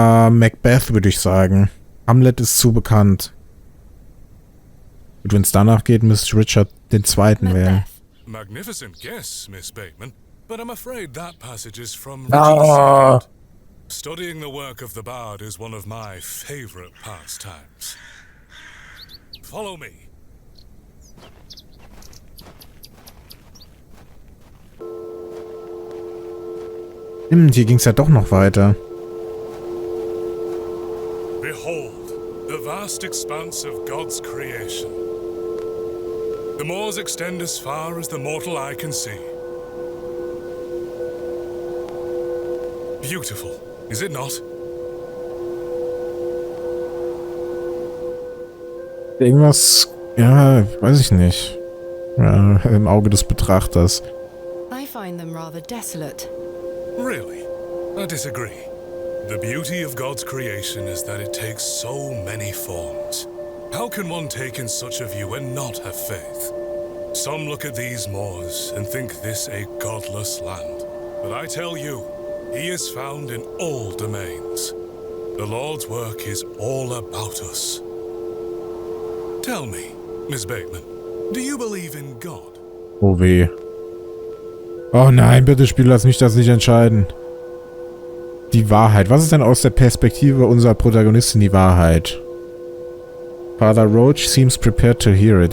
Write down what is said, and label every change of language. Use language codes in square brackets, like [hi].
[de] Macbeth würde ich sagen. Hamlet ist zu bekannt. Und wenn es danach geht, müsste Richard den Zweiten wählen. [en] Magnificent guess, Miss Bateman, but I'm afraid that passage is from Ah. Richard's Side. Studying the work of the bard is one of my favorite pastimes. Follow me. [de] Hier ging's ja doch noch weiter. [en] Behold, the vast expanse of God's creation. The moors extend as far as the mortal eye can see. Beautiful, is it not? [de] Irgendwas, ja, weiß ich nicht. Ja, im Auge des Betrachters. [en] I find them rather desolate. Really? I disagree. The beauty of God's creation is that it takes so many forms. How can one take in such a view and not have faith? Some look at these moors and think this a godless land. But I tell you, he is found in all domains. The Lord's work is all about us. Tell me, Miss Bateman, do you believe in God? [de] Oh weh. Oh nein, bitte Spiel, lass mich das nicht entscheiden. Die Wahrheit. Was ist denn aus der Perspektive unserer Protagonistin die Wahrheit? [en] Father Roach seems prepared to hear it.